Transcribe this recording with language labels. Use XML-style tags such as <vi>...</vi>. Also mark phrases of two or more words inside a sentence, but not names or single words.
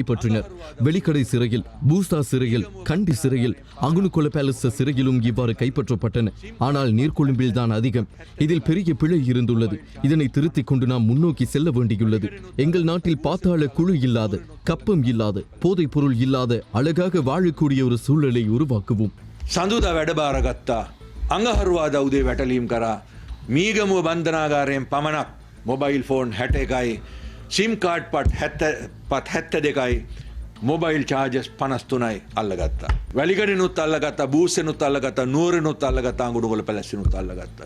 <ta>வெளிக்கடை வெலிக்கடை சிறையில், பூசா சிறையில், கண்டி சிறையில், அங்குனுகொல பேலஸ் சிறையிலும் இவ்வாறு கைப்பற்றப்பட்டன. ஆனால் நீர்கொழும்பில் தான் அதிகம். இதில் பெரிய பிழை இருந்துள்ளது. இதனை திருத்திக் கொண்டு நாம் முன்னோக்கி செல்ல வேண்டியுள்ளது. எங்கள் நாட்டில் பாத்தாள குழு இல்லாத, கப்பம் இல்லாத, போதைப் பொருள் இல்லாத அழகாக வாழக்கூடிய ஒரு சூழலை உருவாக்குவோம்.</ta> <si>සඳුදා වැඩ බාරගත්තා. අඟහරුවාදා උදේ වැටලීම් කරා. මීගමුව බන්ධනාගාරයෙන් පමණක්</si> <en>mobile phone</en> <si>61යි,</si> <en>SIM card</en> <si>පත් 72යි,</si> <en>mobile chargers</en> <si>53යි අල්ලගත්තා. වැලිකඩිනුත් අල්ලගත්තා, බූස්සෙනුත් අල්ලගත්තා, නුවරෙනුත් අල්ලගත්තා, අඟුණුගොල පැලැස්සිනුත් අල්ලගත්තා.</si>